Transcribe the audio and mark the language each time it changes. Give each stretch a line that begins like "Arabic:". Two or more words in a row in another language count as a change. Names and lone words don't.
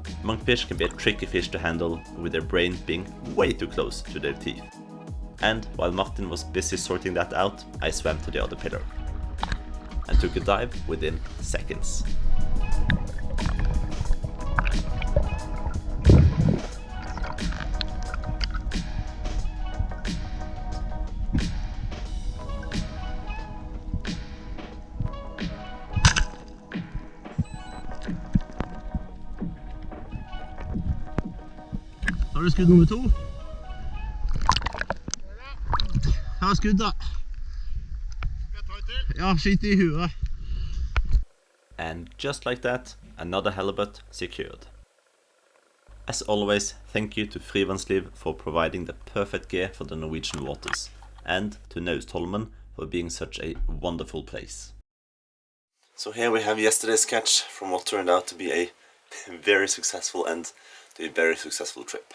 English: Monkfish can be a tricky fish to handle, with their brain being way too close to their teeth. And while Martin was busy sorting that out, I swam to the other pillar and took a dive within seconds.
Norwegian: Har du skudd nummer 2? Ta skudd da. Ja, skyt I huet.
English: And just like that, another halibut secured. As always, thank you to Frivannsliv for providing the perfect gear for the Norwegian waters, and to Naustholmen for being such a wonderful place. So here we have yesterday's catch from what turned out to be a very successful end to a very successful trip.